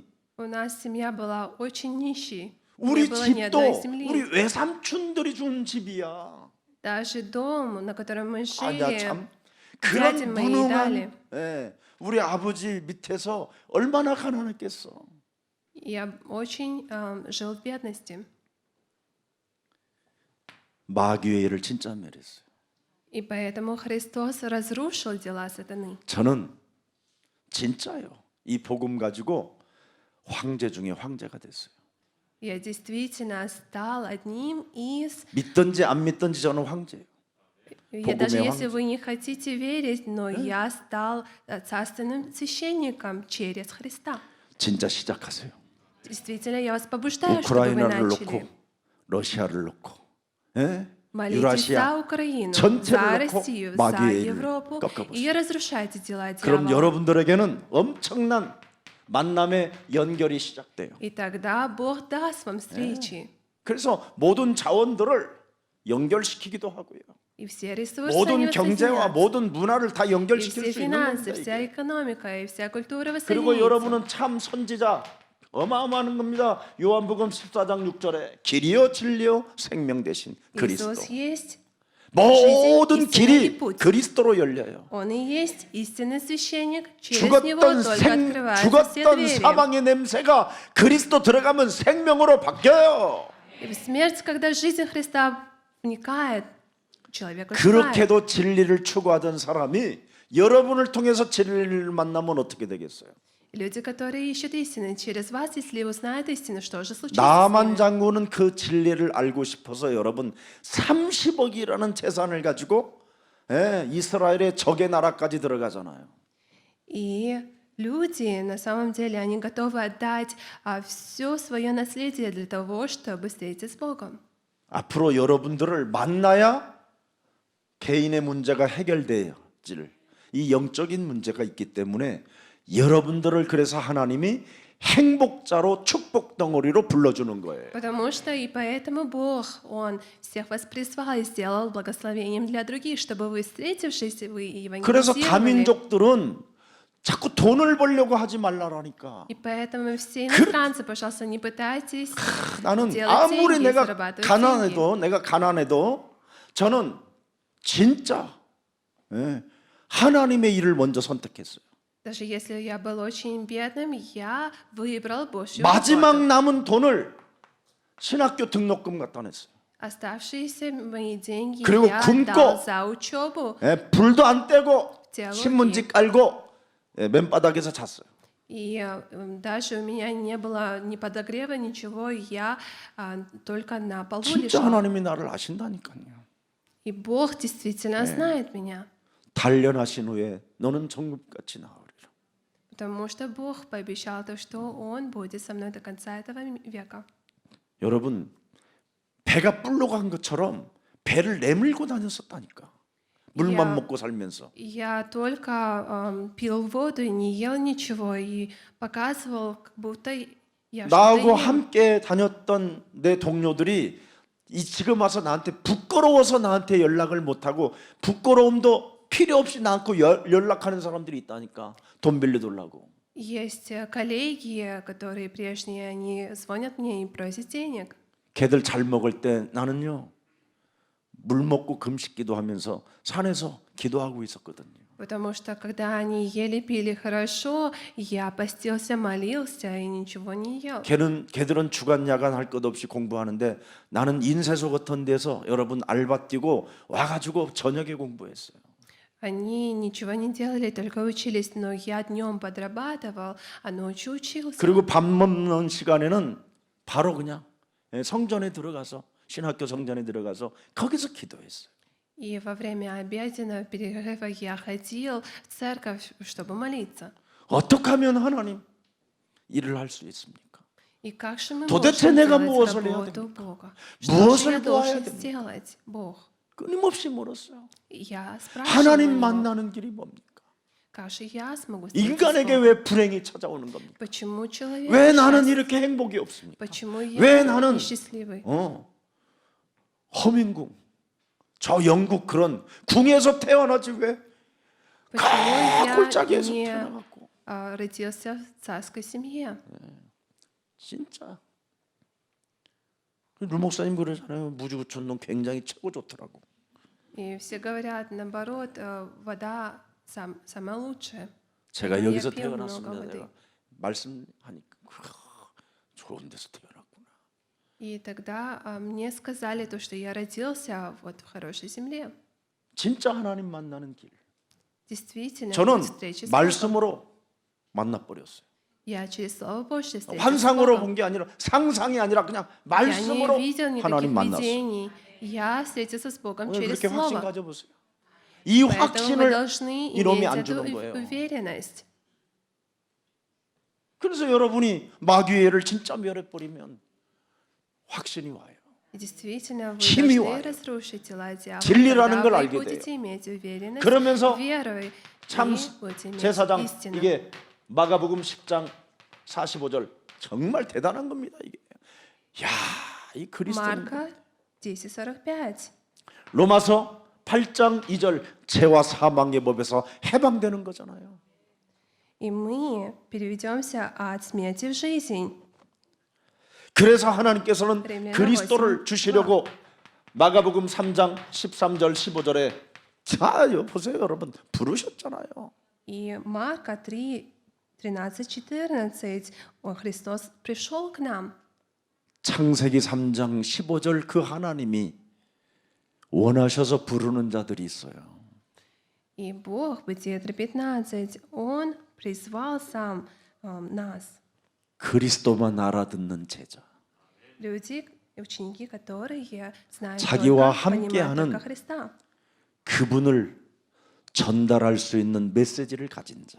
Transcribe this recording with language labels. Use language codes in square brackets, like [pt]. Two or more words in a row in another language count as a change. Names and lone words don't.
[ru] У нас семья была очень нищей. Не [ko] 우리 [ru] было ни [ko] 집도 [ru] одной [ko] 우리 [ru] земли. [ko] 외삼촌들이 준 집이야. [ru] Даже дом, на котором мы [ko] 아, [ru] жили, [ko] 나 참 [ru] дяди [ko] 그런 [ru] мои дали. [ko] 무능한 우리 아버지 밑에서 얼마나 가난했겠어. [ru] Я очень жил в бедности. [ko] 마귀의 일을 진짜 멸했어요. [ru] И поэтому Христос разрушил дела сатаны. [ko] 저는 진짜요. 이 복음 가지고 황제 중에 황제가 됐어요. [ru] Я действительно стал одним из... [ko] 믿든지 안 믿든지 저는 황제예요. [ru] Даже [ko] 복음의 [ru] если [ko] 황제. [ru] вы не хотите верить, но я стал царственным священником через Христа. [ko] 진짜 시작하세요. [ru] Действительно, я вас побуждаю, чтобы вы [ko] 우크라이나를 [ru] начали. [ko] 놓고 러시아를 놓고 [ru] Молитесь [ko] 유라시아 [ru] за Украину, [ko] 전체를 [ru] за [ko] 놓고 [ru] Россию, за [ko] 마귀의 일을 [ru] Европу [ko] 꺾어보세요. [ru] и разрушайте дела [ko] 그럼 [ru] дьявола. [ko] 여러분들에게는 엄청난 만남의 연결이 시작돼요. [ru] И тогда Бог даст вам встречи. [ko] 그래서 모든 자원들을 연결시키기도 하고요. [ru] И все ресурсы они [ko] 모든 경제와 [ru] воссоединятся. [ko] 모든 문화를 다 [ru] И [ko] 연결시킬 [ru] все [ko] 수 있는 [ru] финансы, [ko] 겁니다. [ru] вся [ko] 이게. [ru] экономика и вся культура [ko] 그리고 [ru] воссоединится. [ko] 여러분은 참 선지자 어마어마한 겁니다. 요한복음 14장 6절에 길이요 진리요 생명 대신 그리스도. [ru] Иисус есть, [ko] 모든 [ru] жизнь, [ko] 길이 [ru] истина и путь. [ko] 그리스도로 열려요. [ru] Он и есть истинный священник. Через Него только открываются все [ko] 죽었던 [ru] двери. [ko] 사망의 냄새가 그리스도 들어가면 생명으로 바뀌어요. [ru] И в смерть, когда жизнь Христа вникает, человек оживает. [ko] 그렇게도 진리를 추구하던 사람이 여러분을 통해서 진리를 만나면 어떻게 되겠어요? [ru] Люди, которые ищут истины, через вас, если узнают истину, что же случится с [ko] 나만 [ru] ними? [ko] 장군은 그 진리를 알고 싶어서 여러분 30억이라는 재산을 가지고 이스라엘의 적의 나라까지 들어가잖아요. [ru] И люди, на самом деле, они готовы отдать все свое наследие для того, чтобы встретиться с Богом. [ko] 앞으로 여러분들을 만나야 개인의 문제가 해결돼질 이 영적인 문제가 있기 때문에 여러분들을 그래서 하나님이 행복자로 축복 덩어리로 불러주는 거예요. [ru] Потому что и поэтому Бог, Он всех вас призвал и сделал благословением для других, чтобы вы, встретившись, вы [ko] 그래서 [ru] евангелизировали. [ko] 다민족들은 자꾸 돈을 벌려고 하지 말라라니까. [ru] И поэтому все иностранцы, пожалуйста, не пытайтесь [ko] 나는 [ru] делать [ko] 아무리 [ru] деньги, [ko] 내가 [ru] зарабатывать деньги. [ko] 내가 가난해도 저는 진짜 하나님의 일을 먼저 선택했어요. [ru] Даже если я был очень бедным, я выбрал Божью [ko] 마지막 [ru] работу. [ko] 남은 돈을 신학교 등록금 갖다 냈어요. [ru] Оставшиеся мои деньги [ko] 그리고 [ru] я [ko] 굶고 [ru] отдал за учебу. [ko] 불도 안 떼고 [ru] теологии. [ko] 신문지 깔고 맨바닥에서 잤어요. [ru] И даже у меня не было ни подогрева, ничего, я только на полу [ko] 진짜 [ru] лежал. [ko] 하나님이 나를 아신다니까요. [ru] И Бог действительно знает меня, [ko] 단련하신 후에 너는 정금같이 나으리라. [ru] потому что Бог пообещал то, что Он будет со мной до конца этого века. [ko] 여러분 배가 불러간 것처럼 배를 내밀고 다녔었다니까. 물만 야. 먹고 살면서. [ru] Я только пил воду и не ел ничего, и показывал, как будто я что-то [ko] 나하고 [ru] ем. [ko] 함께 다녔던 내 동료들이 지금 와서 나한테 부끄러워서 나한테 연락을 못하고 부끄러움도 필요 없이 나한테 연락하는 사람들이 있다니까. 돈 빌려달라고. [ru] Есть коллеги, которые прежние, они звонят мне и просят денег. [ko] 걔들 잘 먹을 때 나는요 물 먹고 금식기도 하면서 산에서 기도하고 있었거든요. [ru] Потому что когда они ели, пили хорошо, я постился, молился и ничего не ел. [ko] 걔들은 주간 야간 할 것 없이 공부하는데 나는 인쇄소 같은 데서 여러분 알바 뛰고 와가지고 저녁에 공부했어요. [ru] Они ничего не делали, только учились, но я днем подрабатывал, а ночью учился. [ko] 그리고 밥 먹는 시간에는 바로 그냥 성전에 들어가서 신학교 성전에 들어가서 거기서 기도했어요. [ru] И во время обеденного перерыва я ходил в церковь, чтобы молиться. [ko] 어떻게 하면 하나님 일을 할 수 있습니까? [ru] И как же мы [ko] 도대체 [ru] можем [ko] 내가 [ru] делать [ko] 무엇을 해야 [ru] работу [ko] 됩니까? [ru] Бога? Что же [ko] 무엇을 [ru] я [ko] 도와야 [ru] должен [ko] 됩니까? [ru] сделать, Бог? [ko] 끊임없이 물었어요. [ru] И я спрашиваю [ko] 하나님 [ru] его, [ko] 만나는 길이 뭡니까? [ru] как же я смогу встретиться с [ko] 인간에게 [ru] Богом? [ko] 왜 불행이 찾아오는 겁니까? [ru] Почему человек [ko] 왜 나는 [ru] счастлив? [ko] 이렇게 행복이 없습니까? [ru] Почему [ko] 왜 [ru] я [ko] 나는 [ru] несчастливый? [ko] 허민궁 저 영국 그런 궁에서 태어나지 왜 [ru] Почему я [ko] 골짜기에서 [ru] не [ko] 태어나갖고 [ru] родился в царской семье? [ko] 진짜 루 목사님 그러잖아요. 무주구천동 굉장히 최고 좋더라고. [ru] И все говорят, наоборот, вода самая лучшая. [ko] 제가 [ru] Я [ko] 여기서 [ru] пил много [ko] 태어났습니다. [ru] воды. [ko] 내가 말씀하니까 좋은 데서 태어났구나. [ru] И тогда мне сказали то, что я родился вот в хорошей земле. [ko] 진짜 하나님 만나는 길. [ru] Действительно, [ko] 저는 [ru] путь встречи с Богом. [ko] 말씀으로 만나버렸어요. [ru] Я через Слово Божье встретился с [ko] 환상으로 [ru] Богом. [ko] 본 게 아니라 상상이 아니라 그냥 [ru] Я [ko] 말씀으로 [ru] не видел никаких [ko] 하나님 만났어요. [ru] видений. Я встретился с Богом [ko] 오늘 [ru] через [ko] 그렇게 확신 [ru] Слово. [ko] 가져보세요. 이 [ru] Поэтому вы [ko] 확신을 [ru] должны [ko] 이놈이 [ru] иметь [ko] 안 [ru] эту [ko] 주는 거예요. [ru] уверенность. [ko] 그래서 여러분이 마귀를 진짜 멸해버리면 확신이 와요. [ru] И действительно, вы [ko] 힘이 [ru] должны [ko] 와요. [ru] разрушить тела дьявола. [ko] 진리라는 걸 [ru] Тогда вы [ko] 알게 [ru] будете иметь уверенность [ko] 그러면서 [ru] верой [ko] 참 [ru] и будете иметь [ko] 제사장 [ru] истину. [ko] 이게 마가복음 10장 45절 정말 대단한 겁니다. 이게 야, 이 그리스도는 [ru] Марка 10:45. [ko] 로마서 8장 2절 죄와 사망의 법에서 해방되는 거잖아요. [ru] И мы переведемся от смерти в жизнь. [ko] 그래서 하나님께서는 [ru] римляна [ko] 그리스도를 [ru] 8. [ko] 주시려고 마가복음 3장 13절 15절에 자, 보세요 여러분 부르셨잖아요. [ru] И Марка 3, 13-14, Христос пришел к нам. [ko] 창세기 3장 15절 그 하나님이 원하셔서 부르는 자들이 있어요. [ru] И Бог, Бытие 3:15, Он призвал сам нас. [ko] 그리스도만 알아듣는 제자. [ru] Люди, ученики, которые знают [ko] 자기와 [ru] только, понимают [ko] 함께하는 [ru] только Христа. [ko] 그분을 전달할 수 있는 메시지를 가진 자.